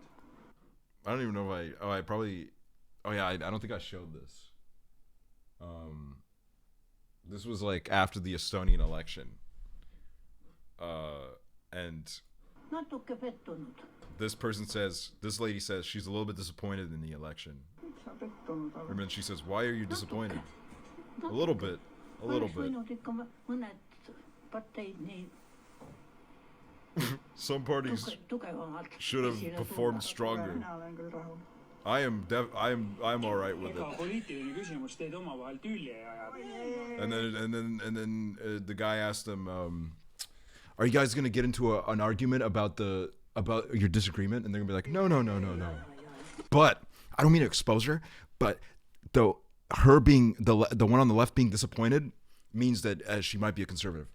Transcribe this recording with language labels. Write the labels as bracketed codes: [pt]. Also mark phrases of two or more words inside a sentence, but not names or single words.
[en] I don't even know if I probably, oh yeah, I don't think I showed this. This was like after the Estonian election. And [et] Natuke pettunud. [en] this lady says she's a little bit disappointed in the election. [et] Sa pettunud oled. [en] And then she says, why are you disappointed? A little bit. [et] Oleks võinud ikka mõned parteid nii [en] Some parties [et] tugevamalt [en] should have [et] esile [en] performed [et] tuua. [en] stronger. [et] Mina olen küll rahul. [en] I'm all right with [et] Ega [en] it. [et] poliitiline küsimus teid omavahel tülli ei aja. [en] And then the guy asked him, are you guys gonna get into an argument about your disagreement? And they're gonna be like, no. But I don't mean to expose her, but her being the one on the left being disappointed means that she might be a conservative.